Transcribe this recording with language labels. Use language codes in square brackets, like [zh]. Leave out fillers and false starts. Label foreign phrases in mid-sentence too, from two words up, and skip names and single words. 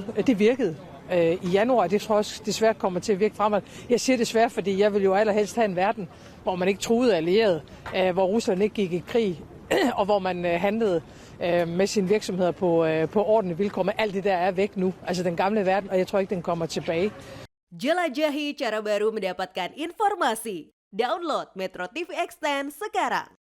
[da] Det virkede i januar, det tror jeg også desværre kommer til at virke fremad. Jeg siger desværre, fordi jeg vil jo allerhelst have en verden, hvor man ikke truede allierede, hvor Rusland ikke gik i krig, og hvor man handlede med sine virksomheder på ordentlige vilkår. Men alt det der er væk nu, altså den gamle verden, og jeg tror ikke, den kommer tilbage. [id] Jelajahi cara baru mendapatkan informasi. Download Metro TV Extend sekarang.